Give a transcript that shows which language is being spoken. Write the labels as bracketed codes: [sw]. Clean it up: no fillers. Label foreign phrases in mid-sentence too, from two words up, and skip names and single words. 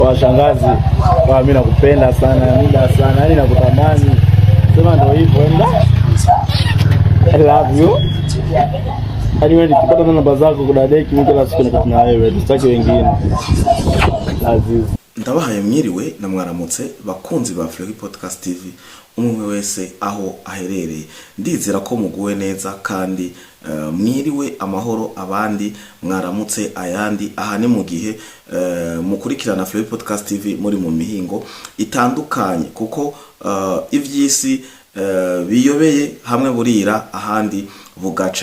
[sw] Washangazi, kwa mimi nakupenda sana, muda sana, yani nakutamani. Sema ndio hivyo enda. [en] I love you. [sw] Anyway, nikipata namba zako kudadeki mimi kila siku nikutana na wewe, tusitaki wengine. Aziz. [rn] Ndabahaye mwiriwe na mwaramutse bakunzi ba Fleury Podcast TV umwe wese aho aherereye. Ndizera ko muguwe neza kandi mwiriwe amahoro abandi mwaramutse ayandi aha ni mu gihe mukurikirana Fleury Podcast TV muri mu mihingo itandukanye kuko ivyisi biyobeye hamwe burira ahandi bugaca.